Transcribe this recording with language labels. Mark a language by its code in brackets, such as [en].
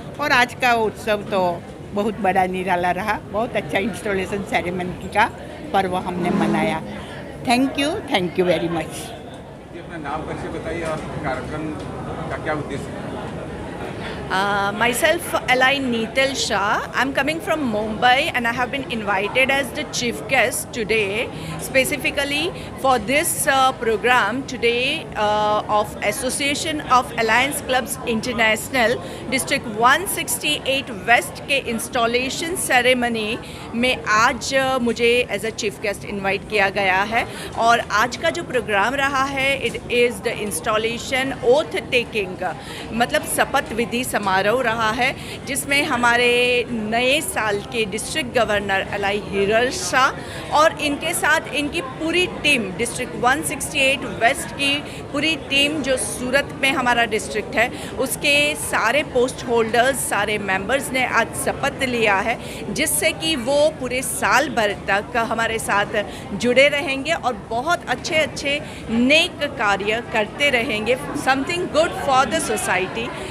[hi] और आज का उत्सव तो बहुत बड़ा निराला रहा, बहुत अच्छा इंस्टॉलेशन सेरेमनी का पर्व हमने मनाया। [en] Thank you very much. [hi] अपना नाम परिचय बताइए और कार्यक्रम का क्या उद्देश्य है। [en] Myself, L.I. Neetal Shah. I'm coming from Mumbai and I have been invited as the chief guest today, specifically for this program today of Association of Alliance Clubs International District 168 West [hi] के installation ceremony में आज मुझे as a chief guest invite किया गया है। और आज का जो प्रोग्राम रहा है, [en] it is the installation oath taking, [hi] मतलब शपथ विधि समारोह रहा है, जिसमें हमारे नए साल के डिस्ट्रिक्ट गवर्नर एल.आई. हिरल शाह और इनके साथ इनकी पूरी टीम, डिस्ट्रिक्ट 168 वेस्ट की पूरी टीम जो सूरत में हमारा डिस्ट्रिक्ट है, उसके सारे पोस्ट होल्डर्स, सारे मेंबर्स ने आज शपथ लिया है, जिससे कि वो पूरे साल भर तक हमारे साथ जुड़े रहेंगे और बहुत अच्छे अच्छे नेक कार्य करते रहेंगे, [en] Something good for the society.